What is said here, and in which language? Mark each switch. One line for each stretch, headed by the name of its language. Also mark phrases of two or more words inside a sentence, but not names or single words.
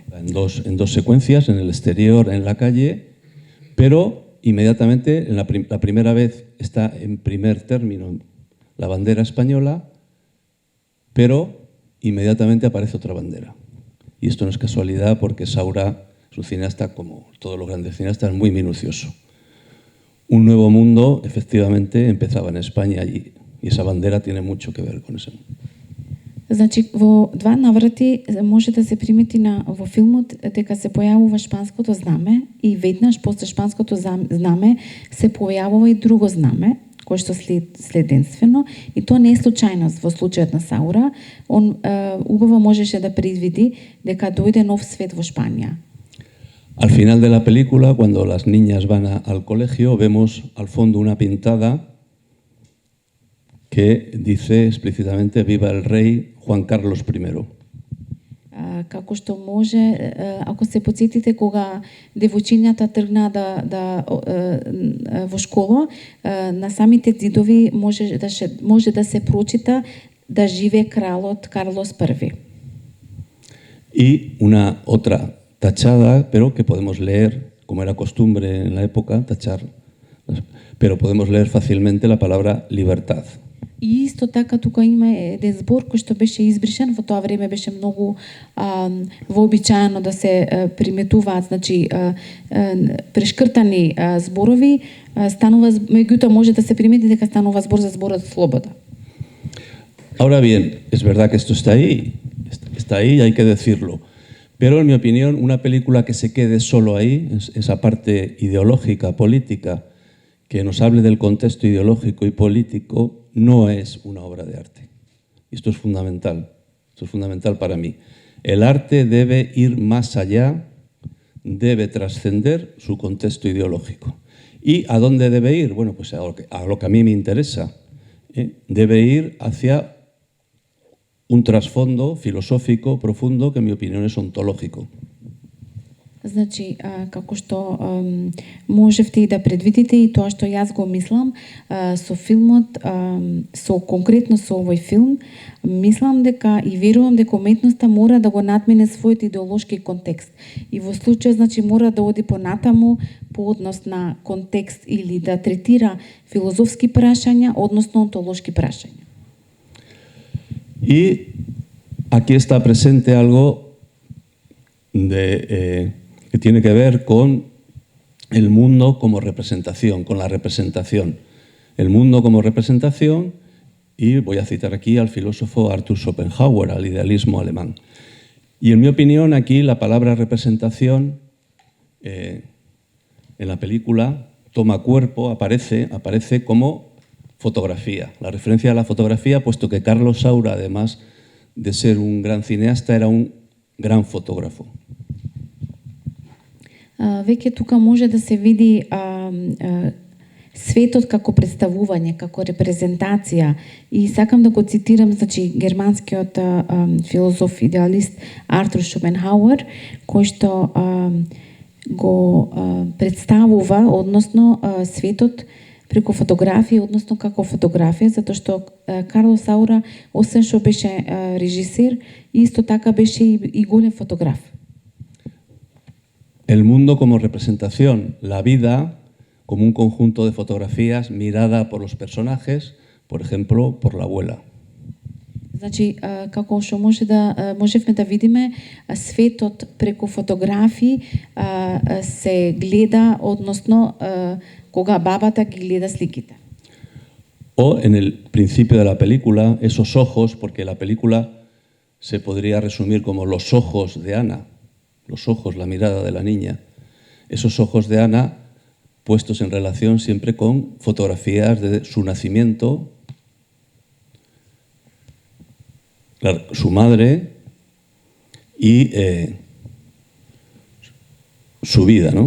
Spanish: En dos secuencias, en el exterior, en la calle, pero inmediatamente, la primera vez está en primer término la bandera española, pero inmediatamente aparece otra bandera. Y esto no es casualidad porque Saura es un cineasta, como todos los grandes cineastas, muy minucioso. Un nuevo mundo, efectivamente, empezaba en España y esa bandera tiene mucho que ver con ese mundo.
Macedonian: Значи, во два наврати може да се примети во филмот дека се појавува шпанското знаме и веднаш после шпанското знаме се појавува и друго знаме, кое што следенствено, и тоа не е случајност во случајот на Саура. Он убаво можеше да предвиди дека дојде нов свет во Шпанија.
Spanish: Al final de la película, cuando las niñas van al colegio, vemos al fondo una pintada que dice explícitamente "Viva el rey Juan Carlos I".
Macedonian: Како што може, ако се потсетите кога девојчињата тргна во школа, на самите зидови може да се прочита да живее кралот Карлос I.
Spanish: Y una otra tachada, pero que podemos leer, como era costumbre en la época, tachar, pero podemos leer fácilmente la palabra libertad.
Macedonian: И исто така тука има еден збор кој што беше избришен, во тоа време беше многу вообичаено да се приметуваат, значи прешкртани зборови, станува, меѓутоа може да се примети дека станува збор за зборот слобода.
Spanish: Ahora bien, es verdad que esto está ahí y hay que decirlo. Pero en mi opinión, una película que se quede solo ahí, esa parte ideológica, política, que nos hable del contexto ideológico y político, no es una obra de arte. Y esto es fundamental para mí. El arte debe ir más allá, debe trascender su contexto ideológico. ¿Y a dónde debe ir? Bueno, pues a lo que a mí me interesa. Debe ir hacia un trasfondo filosófico profundo que en mi opinión es ontológico.
Macedonian: Значи, како што можевте и да предвидите и тоа што јас го мислам со филмот, конкретно со овој филм, мислам дека и верувам дека уметноста мора да го надмине својот идеолошки контекст. И во случај, значи, мора да оди понатаму по однос на контекст или да третира филозофски прашања, односно онтолошки прашања.
Spanish: И aquí está presente algo que tiene que ver con el mundo como representación, con la representación. El mundo como representación, y voy a citar aquí al filósofo Arthur Schopenhauer, al idealismo alemán. Y en mi opinión, aquí la palabra representación en la película toma cuerpo, aparece como fotografía. La referencia a la fotografía, puesto que Carlos Saura, además de ser un gran cineasta, era un gran fotógrafo.
Macedonian: Веќе тука може да се види светот како представување, како репрезентација. И сакам да го цитирам, значи, германскиот филозоф, идеалист Артур Шопенхауер, кој што го представува, односно светот преку фотографија, односно како фотографија, затоа што Карло Саура, освен што беше режисер, исто така беше и голем фотограф.
Spanish: El mundo como representación, la vida como un conjunto de fotografías mirada por los personajes, por ejemplo, por la abuela.
Macedonian: Значи, како што можевме да видиме, светот преку фотографии се гледа, односно кога бабата ги гледа сликите.
Spanish: O en el principio de la película, esos ojos, porque la película se podría resumir como los ojos de Ana, los ojos, la mirada de la niña, esos ojos de Ana puestos en relación siempre con fotografías de su nacimiento, su madre y su vida, ¿no?